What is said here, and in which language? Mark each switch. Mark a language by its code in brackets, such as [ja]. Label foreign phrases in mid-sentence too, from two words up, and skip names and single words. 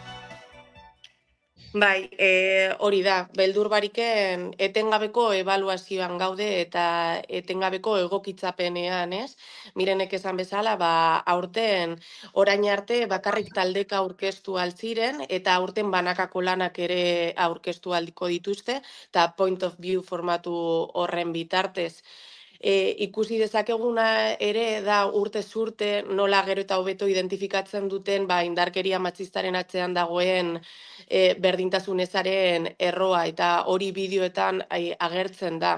[eu] Bai, hori da, beldurбariken etengabeko ebaluazioan gaude eta etengabeko egokitzapenean, ez? Mirenek esan bezala, aurten orain arte bakarrik taldeka aurkeztu altziren eta aurten banakako lanak ere aurkeztu aldiko dituzte eta [en] point of view [eu] formatu horren bitartez. Ikusi dezakeguna ere da urtez urte nola gero eta hobeto identifikatzen duten indarkeria matxistaren atzean dagoen berdintasun ezaren erroa eta hori bideoetan agertzen da.